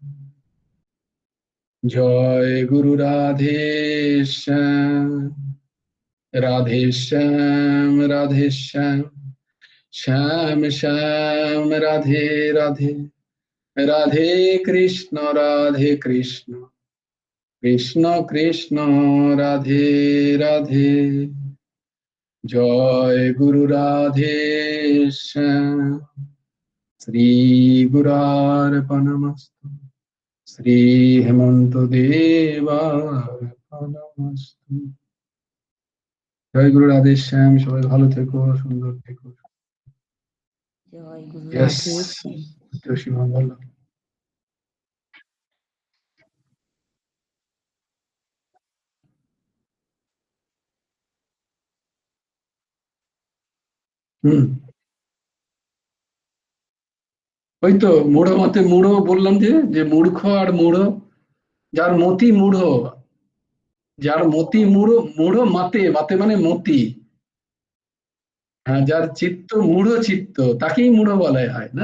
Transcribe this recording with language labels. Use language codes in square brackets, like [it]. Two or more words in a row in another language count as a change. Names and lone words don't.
[hi] जय गुरु राधे श्याम, राधे श्याम राधे श्याम, श्याम श्याम राधे राधे, राधे कृष्ण कृष्ण कृष्ण राधे राधे। जय गुरु राधे श्याम। [sa] श्री गुरार्पणमस्तु। [bn] শ্রী হেমন্ত দেবা জয় গুরু রাধে শ্যাম, সবাই ভালো থেকো, সুন্দর থেকো। জয় গুরু Yes, রাধে। জোশীমা বলো। ওই তো মূঢ় মতে মূঢ় বললাম যে মূর্খ আর মূঢ়, যার মতি মূঢ়, যার মতি মূঢ়, মূঢ় মাতে, মাতে মানে মতি, হ্যাঁ, যার চিত্ত মূঢ় চিত্ত তাকেই মূঢ় বলা হয় না?